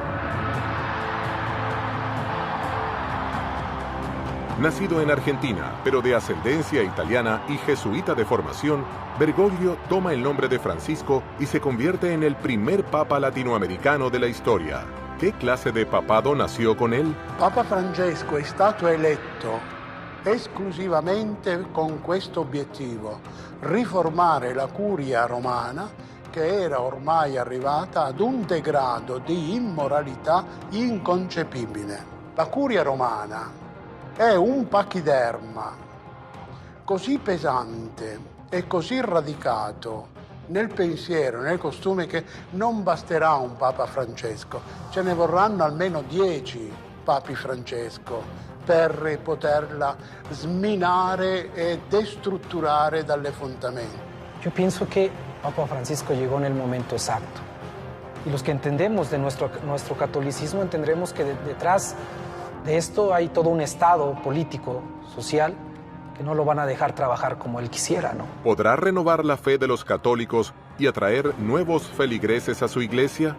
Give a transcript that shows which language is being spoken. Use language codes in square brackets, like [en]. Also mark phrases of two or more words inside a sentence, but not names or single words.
[es] Nacido en Argentina, pero de ascendencia italiana y jesuita de formación, Bergoglio toma el nombre de Francisco y se convierte en el primer papa latinoamericano de la historia. ¿Qué clase de papado nació con él? [it] Papa Francesco è stato eletto esclusivamente con questo obiettivo, riformare la curia romana che era ormai arrivata ad un degrado di immoralità inconcepibile. La curia romana è un pachiderma così pesante e così radicato nel pensiero, nel costume che non basterà un Papa Francesco, ce ne vorranno almeno 10 Papi Francesco per poterla sminare e destrutturare dalle fondamenta. [es] Yo pienso que Papa Francisco llegó en el momento exacto. Y los que entendemos de nuestro catolicismo entenderemos que detrás de esto hay todo un estado político, social, que no lo van a dejar trabajar como él quisiera, ¿no? ¿Podrá renovar la fe de los católicos y atraer nuevos feligreses a su iglesia?